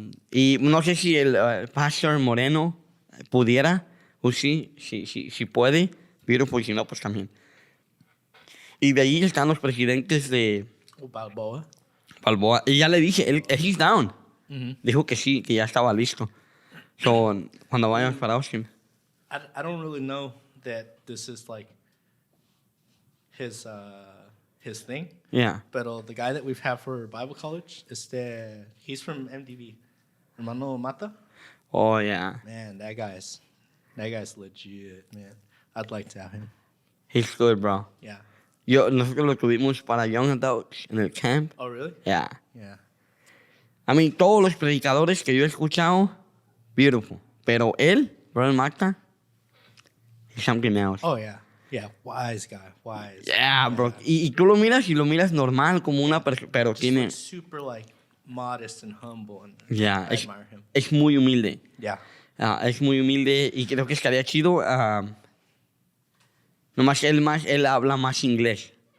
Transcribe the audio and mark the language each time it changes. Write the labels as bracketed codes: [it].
[es] Y no sé si el Pastor Moreno pudiera, o si puede, pero pues si no, pues también. Y de ahí están los presidentes de... Balboa. Y ya le dije, [en] he's down. [es] Dijo que sí, que ya estaba listo. So, cuando vayamos para Austin. [en] I don't really know that this is like his thing. Yeah. But the guy that we've had for Bible college, he's from MDV. [es] Hermano Mata. [en] Oh, yeah. Man, that guy's legit, man. I'd like to have him. He's good, bro. Yeah. [es] Nosotros lo tuvimos para Young Adults en el camp. [en] Oh, really? Yeah. Yeah. I mean, [es] todos los predicadores que yo he escuchado, beautiful. Pero él, [en] Brother Magda, he's something else. Oh, yeah. Yeah, wise guy, wise. Yeah, bro. [es] Y tú lo miras normal, como una persona, pero [en] just [es] tiene... [en] super, like, modest and humble. And Yeah, I admire him. [es] Es muy humilde. [en] Yeah. [es] Es muy humilde y creo que estaría chido. Nomás él habla más inglés.